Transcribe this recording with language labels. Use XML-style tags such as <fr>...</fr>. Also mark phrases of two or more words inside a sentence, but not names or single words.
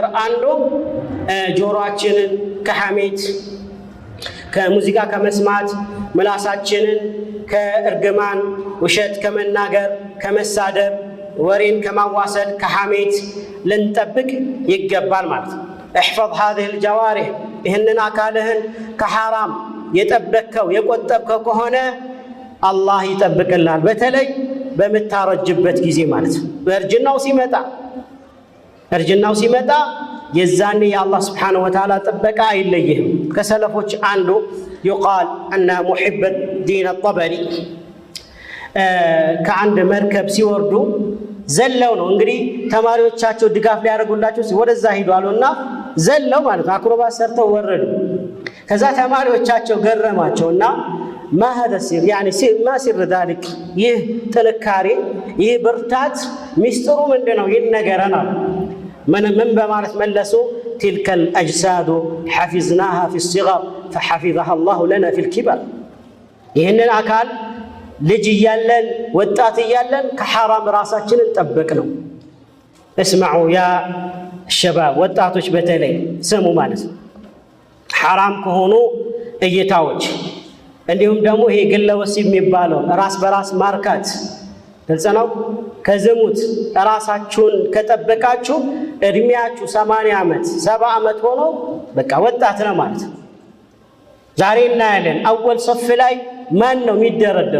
<am>አንዱ ጆሮአችንን ከሐሜት ከሙዚቃ ከመስማት፣ ምላሳችንን ከእርግማን ውሸት ከመናገር ከመሳደብ፣ ወሬን ከማዋሰድ ከሐሜት ልንጠብቅ ይገባል ማለት ነው።</am> <ar>احفظ هذه الجوارح</ar> <am>ይህንን አካልህን ከሐራም የጠበቅከው የቆጠብከው ከሆነ አላህ ይጠብቅልሃል። በተለይ በምታረጅበት ጊዜ ማለት ነው። እርጅናው ሲመጣ የዛኔ የአላህ</am> <ar>سبحانه وتعالى</ar> <am>ጥበቃ አይለይህም። ከሰለፎች አንዱ ይቃል እነ ሙሒብ ዲን አጠበሪ ከአንድ መርከብ ሲወርዱ ዘለው ነው እንግዲህ ተማሪዎቻቸው ድጋፍ ሊያደርጉላቸው ወደዛ ሂዱ አሉና ዘለው ማለት ነው አክሮባት ሰርተው ወረዱ። ከዛ ተማሪዎቻቸው ገረማቸውና ማ</am> <ar>هذا السر يعني ما سر ذلك</ar> <am>ይህ ጥንካሬ ይህ ብርታት ሚስጥሩ ምንድነው ይነገረናል። ምን በማለት መለሱ?</am> <ar>تلك الأجساد حفظناها في الصغر فحفظها الله لنا في الكبر</ar> <am>ይህንን አካል ልጅ እያለን ወጣት እያለን ከሐራም ራሳችንን ጠብቅ ነው።</am> <ar>اسمعوا يا شباب</ar> <am>ወጣቶች በተለይ ስሙ ማለት ነው። ሐራም ከሆኑ እይታዎች እንዲሁም ደግሞ ይሄ ግለ ወሲብ የሚባለው ራስ በራስ ማርካት ግልጽ ነው። ከዝሙት ራሳችሁን ከጠበቃችሁ እድሜያችሁ 80 ዓመት 70 ዓመት ሆኖ በቃ ወጣት ነው ማለት ነው። ዛሬ እናያለን</am> <ar>أول صف</ar> <am>ላይ ማን ነው የሚደረደሩ?</am>